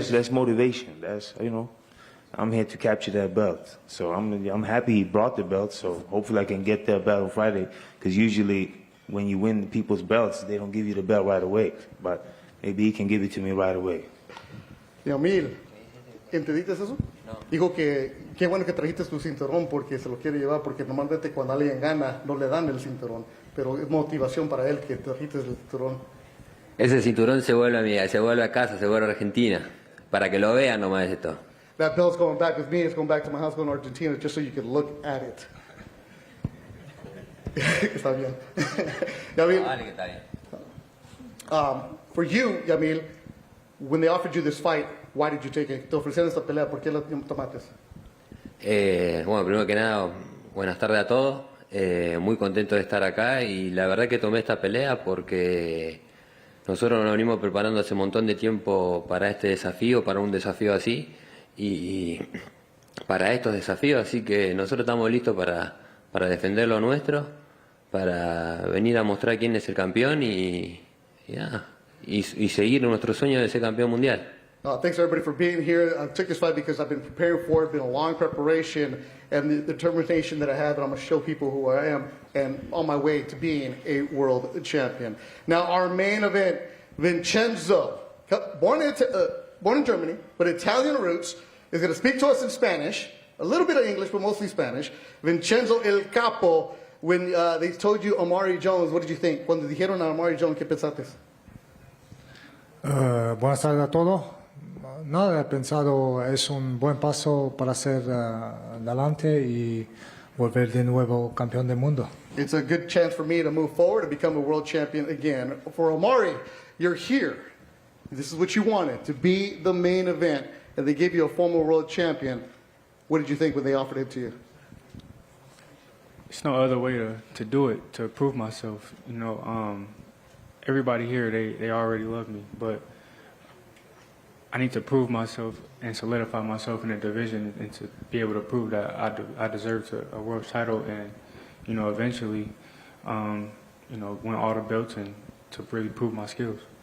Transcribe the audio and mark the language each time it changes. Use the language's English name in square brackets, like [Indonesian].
[English] That's motivation. That's, I'm here to capture that belt. So I'm happy he brought the belt, so hopefully I can get that belt on Friday, because usually when you win people's belts, they don't give you the belt right away. But maybe he can give it to me right away. [Spanish] Yamil, ¿entendiste eso? No. Dijo que qué bueno que trajiste tu cinturón porque se lo quiere llevar, porque normalmente cuando alguien gana no le dan el cinturón, pero es motivación para él que trajiste el cinturón. Ese cinturón se vuelve a casa, se vuelve a Argentina, para que lo vean nomás esto. [English] That belt's going back with me. It's going back to my house, going to Argentina, just so you can look at it. [Spanish] Está bien. Yamil, Vale, que está bien. [English] for you, Yamil, when they offered you this fight, why did you take it? [Spanish] Te ofrecieron esta pelea, ¿por qué la tomaste? Bueno, primero que nada, buenas tardes a todos. Muy contento de estar acá, y la verdad que tomé esta pelea porque nosotros nos venimos preparando hace un montón de tiempo para este desafío, para un desafío así. Y para estos desafíos, así que nosotros estamos listos para defender lo nuestro, para venir a mostrar quién es el campeón y seguir nuestro sueño de ser campeón mundial. [English] Thanks everybody for being here. I took this fight because I've been preparing for it. It's been a long preparation and the determination that I have, and I'm going to show people who I am and on my way to being a world champion. Now, our main event, Vincenzo, born in Germany, but Italian roots, is going to speak to us in Spanish, a little bit of English, but mostly Spanish. Vincenzo el Capo, when they told you Amari Jones, what did you think? [Spanish] Cuando dijeron a Amari Jones, ¿qué pensaste? Buenas tardes a todos. Nada, he pensado es un buen paso para ser adelante y volver de nuevo campeón del mundo. [English] It's a good chance for me to move forward and become a world champion again. For Amari, you're here. This is what you wanted, to be the main event, and they gave you a former world champion. What did you think when they offered it to you? It's no other way to do it, to prove myself. You know, everybody here, they already love me, but I need to prove myself and solidify myself in the division and to be able to prove that I deserve a world title and, you know, eventually, you know, win all the belts and to really prove my skills.